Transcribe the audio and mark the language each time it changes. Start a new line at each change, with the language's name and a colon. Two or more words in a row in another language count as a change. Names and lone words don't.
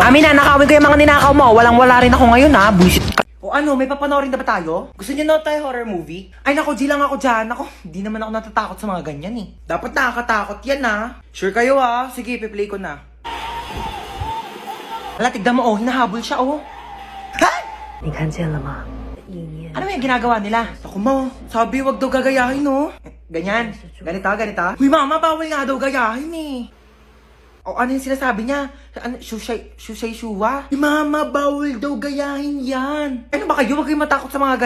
Filipino: Amin, nanakawin ko yung mga ninakaw mo. Walang-wala rin ako ngayon ha. Bullshit ka. O ano, may papanoorin na ba tayo? Gusto niyo na tayo horror movie? Ay nako, di lang ako dyan. Ako, di naman ako natatakot sa mga ganyan eh. Dapat nakakatakot yan ha. Sure kayo ha? Sige, piplay ko na. Hala, tignan mo oh. Hinahabol siya oh. Ha?
Chinese: 你看见了吗？意念
Filipino: Ano yung ginagawa nila? Ako mo, sabi wag daw gagayahin, no? Ganyan. Ganito, ganito. Uy, mama, bawal nga daw gayahin, eh. O ano yung sinasabi niya? Ano, shushay shuwa? Uy, mama, bawal daw gayahin yan. Ano ba kayo? Huwag kayong matakot sa mga ganyan.